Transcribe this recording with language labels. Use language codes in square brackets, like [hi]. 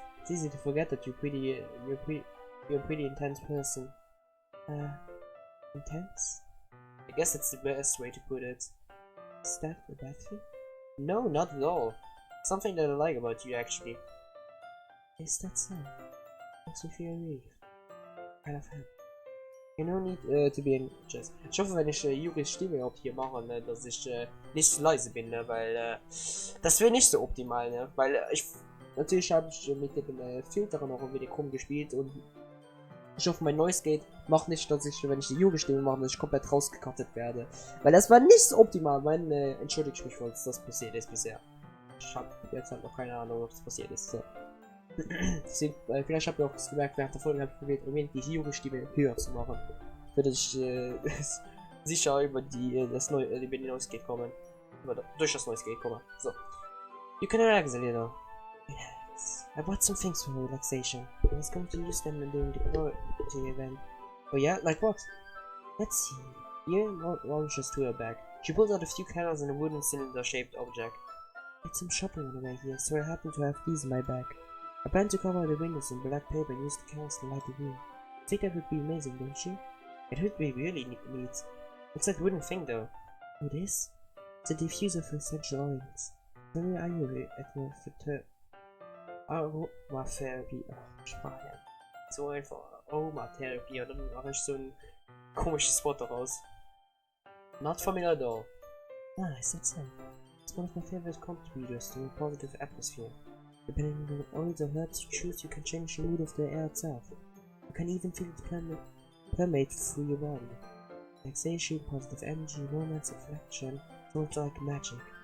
[en] It's easy to forget that you're a pretty intense person. Intense? I guess that's the best way to put it. Is that a bad thing? No, not at all. Something that I like about you, actually. Is that so? Makes me feel relieved. Kind of happy. You no need to be anxious. [de] Ich hoffe, wenn ich Juris Stimme überhaupt hier mache, ne, dass ich nicht zu leise bin, ne, weil das wäre nicht so optimal, ne, weil natürlich habe ich mit dem Filter noch ein wenig rumgespielt und ich hoffe, mein Noise Gate macht nicht, dass ich, wenn ich die Jugendstimme mache, dass ich komplett rausgekattet werde. Weil das war nicht so optimal. Entschuldige ich mich, falls das passiert ist bisher. Ich habe jetzt halt noch keine Ahnung, ob das passiert ist. So. Deswegen, vielleicht habt ihr auch gemerkt, während der Folge habe ich probiert, die Jugendstimme höher zu machen. Für dass ich sicher über die Noise Gate komme. Durch das Noise Gate komme. [en] So. You can relax a little. Yes. I bought some things for relaxation. I was going to use them during the poetry event. Oh yeah? Like what? Let's see. Yuri launches to her bag. She pulls out a few candles and a wooden cylinder-shaped object. I did some shopping on the way here, so I happen to have these in my bag. I plan to cover the windows in black paper and use the candles to light the room. I think that would be amazing, don't you? It would be really neat. What's that wooden thing though? Oh, this? It's a diffuser for essential oils. Tell me, are you at your Aromatherapie. [de] Sprache. So einfach Aromatherapie und dann mache ich so ein komisches Wort daraus. [en] Not familiar at all. Ah, is that so? It's one of my favorite contributors to a positive atmosphere. Depending on the oils or herbs you choose, you can change the mood of the air itself. You can even feel it permeate through your body. Relaxation, positive energy, romance, affection, sounds like magic.